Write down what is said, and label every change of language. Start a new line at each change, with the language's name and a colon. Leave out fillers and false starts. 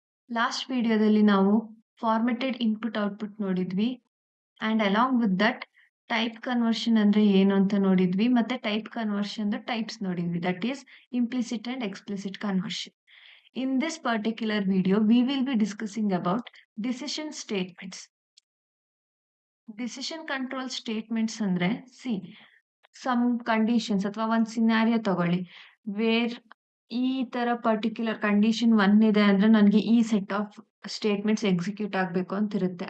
Kannada: Last ವಿಡಿಯೋದಲ್ಲಿ ನಾವು ಫಾರ್ಮೆಟೆಡ್ input output ನೋಡಿದ್ವಿ
English: and along with that
Kannada: type conversion ಅಂದ್ರೆ ಏನು ಅಂತ ನೋಡಿದ್ವಿ ಮತ್ತೆ ಟೈಪ್ ಕನ್ವರ್ಷನ್ ಟೈಪ್ಸ್ ನೋಡಿದ್ವಿ that is implicit and explicit conversion.
English: In this particular video, we will be discussing about decision statements.
Kannada: Decision control statements ಅಂದ್ರೆ some conditions ಅಥವಾ ಒಂದು scenario ತಗೊಳ್ಳಿ ವೇರ್ ಈ ತರ ಪರ್ಟಿಕ್ಯುಲರ್ ಕಂಡೀಷನ್ ಒನ್ ಇದೆ ಅಂದ್ರೆ ನನಗೆ ಈ ಸೆಟ್ ಆಫ್ ಸ್ಟೇಟ್ಮೆಂಟ್ಸ್ ಎಕ್ಸಿಕ್ಯೂಟ್ ಆಗಬೇಕು ಅಂತ ಇರುತ್ತೆ.